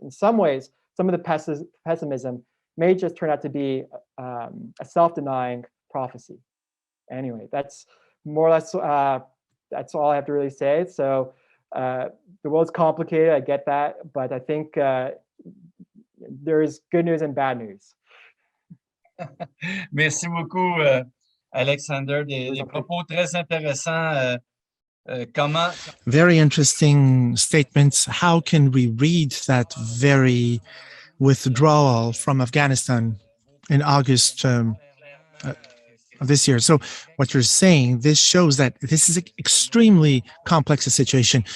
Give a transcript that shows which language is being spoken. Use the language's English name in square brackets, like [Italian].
[English] In some ways, some of the pessimism may just turn out to be a self-denying prophecy. Anyway, that's more or less, that's all I have to really say. So the world's complicated, I get that, but I think there is good news and bad news. [French] Merci beaucoup, Alexander. Des propos très intéressants. Comment... [English] Very interesting statements. How can we read that very withdrawal from Afghanistan in August of this year? So what you're saying, this shows that this is an extremely complex situation.